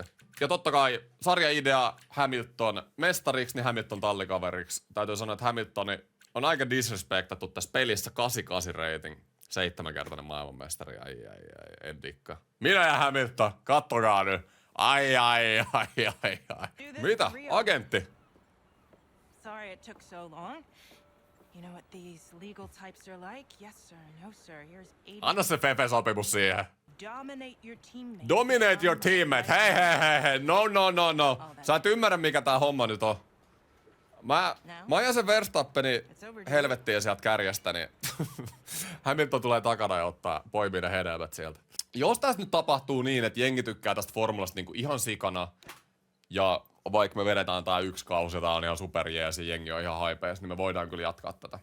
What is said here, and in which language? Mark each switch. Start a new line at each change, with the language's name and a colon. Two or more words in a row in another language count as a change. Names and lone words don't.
Finnish: Ja totta kai sarjaidea Hamilton mestariksi, niin Hamilton tallikaveriksi. Täytyy sanoa, että Hamiltoni on aika disrespectattu tässä pelissä 88 rating. 7-kertainen maailmanmestari. Ai, en dikkaa. Minä ja Hamilton, kattokaa nyt. Ai. Mitä? Agentti?
English: sorry it took so long. You know what these legal types are like? Yes sir, no sir. Here's 80.
Finnish: Anna se Fefe-sopimus siihen.
English: Dominate your teammate. Dominate your teammate.
Finnish: Hei. No. Sä et ymmärrä mikä tää homma nyt on. Mä ajan sen Verstappenin helvettiin sieltä kärjestä, niin Hamilton tulee takana ja poimii ne hedelmät sieltä. Jos tästä nyt tapahtuu niin, että jengi tykkää tästä formulasta niinku ihan sikana, ja vaikka me vedetään tää yksi kausi ja tää on ihan superjeesi, jengi on ihan haipees, niin me voidaan kyllä jatkaa tätä.